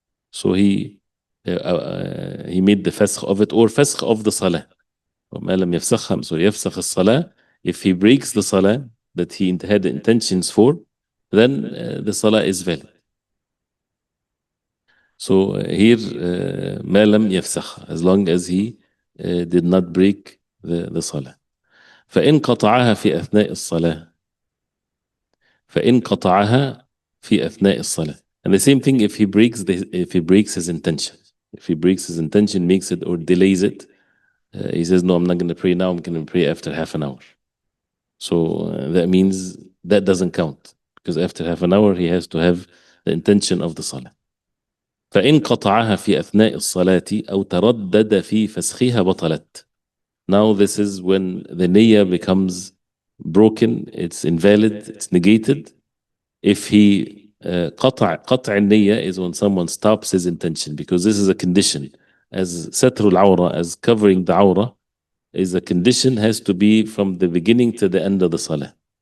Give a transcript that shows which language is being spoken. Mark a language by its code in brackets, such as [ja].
[en] So he made the fasakh of it, or fasakh of the salah. [ar] وما لم يفسخها, so يفسخ الصلاة. [en] If he breaks the salah that he had the intentions for, then the salah is valid. So here, [ar] ما لم يفسخ, [en] as long as he did not break the salah. [ar] فإن قطعها في أثناء الصلاة. فإن قطعها في أثناء الصلاة. [en] And the same thing if he breaks his intention. If he breaks his intention, makes it or delays it He says, no, I'm not going to pray now. I'm going to pray after half an hour. So that means that doesn't count because after half an hour he has to have the intention of the salah. [ar] فإن قطعها في أثناء الصلاة أو تردد في فسخها بطلت. [en] Now this is when the niyyah becomes broken, it's invalid, it's negated. If he قطع النية is when someone stops his intention, because this is a condition. As ستر العورة, as covering the awrah, is a condition, has to be from the beginning to the end of the salah.